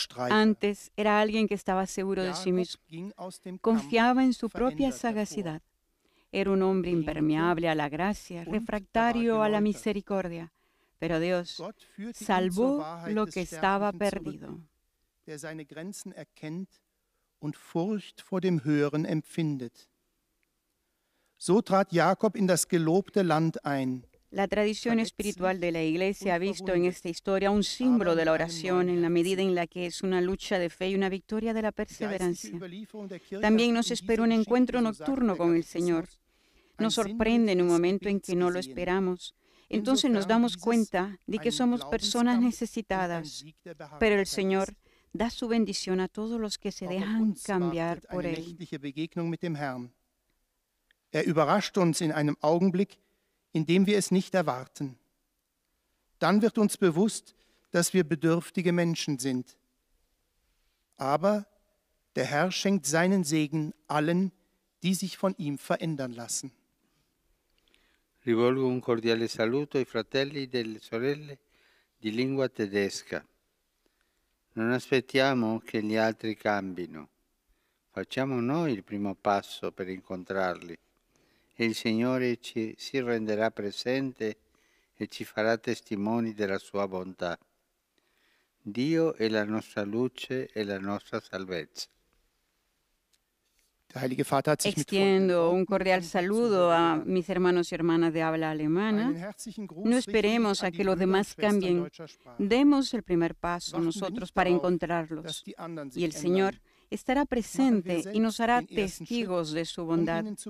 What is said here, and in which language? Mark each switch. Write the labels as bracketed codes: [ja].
[es] Antes era alguien que estaba seguro de sí mismo, confiaba en su propia sagacidad. Era un hombre impermeable a la gracia, refractario a la misericordia. Pero Dios salvó lo que estaba perdido. [de] Der seine Grenzen erkennt und Furcht vor dem Höheren empfindet. So trat Jakob in das gelobte Land ein. [es] La tradición espiritual de la Iglesia ha visto en esta historia un símbolo de la oración en la medida en la que es una lucha de fe y una victoria de la perseverancia. También nos espera un encuentro nocturno con el Señor. Nos sorprende en un momento en que no lo esperamos. Entonces nos damos cuenta de que somos personas necesitadas, pero el Señor da su bendición a todos los que se dejan cambiar por Él. [de] Überrascht uns in einem Augenblick, in dem wir es nicht erwarten. Dann wird uns bewusst, dass wir bedürftige Menschen sind. Aber der Herr schenkt seinen Segen allen, die sich von ihm verändern lassen. [it] Rivolgo un cordiale saluto ai fratelli e delle sorelle di lingua tedesca. Non aspettiamo che gli altri cambino. Facciamo noi il primo passo per incontrarli e il Signore si renderà presente e ci farà testimoni della sua bontà. Dio è la nostra luce e la nostra salvezza. [es] Extiendo un cordial saludo a mis hermanos y hermanas de habla alemana. No esperemos a que los demás cambien. Demos el primer paso nosotros para encontrarlos. Y el Señor estará presente y nos hará testigos de su bondad.